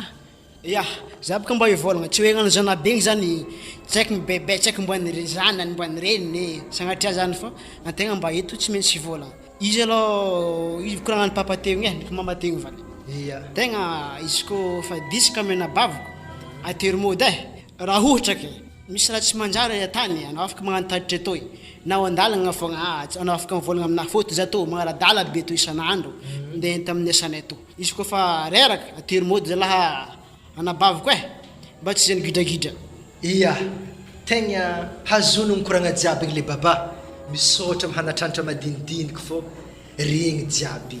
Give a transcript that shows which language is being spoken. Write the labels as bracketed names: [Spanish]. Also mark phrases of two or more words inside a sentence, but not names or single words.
[Malagasy] ya za baka mba hivolagna tsy hoe gnano zanabegny zany tsaiky mibebe tsaiky mboany re zanany mboany reniny sagnatria zany fa antegna mba eto tsy maintsy hivolagna izy aloha izy koragnany papa tegny ndraiky mama tegny valy iya tegna izy ko fa disaka amena bavako atero mody raha ohatra ke misy raha tsy manjary atany anao afaka magnantaditra etoy na andalagna fogna anao afaka mivolagna amina foto za to magnaradala be to isanandro ndeha enta amin'ny asanay to izy ko fa reraka atero mody zalaha anabavako mba tsy zany gidragidra iya tegna hazono mikoragna jiaby le baba misotra mahanatrantatra madinidiniky fô regny jiaby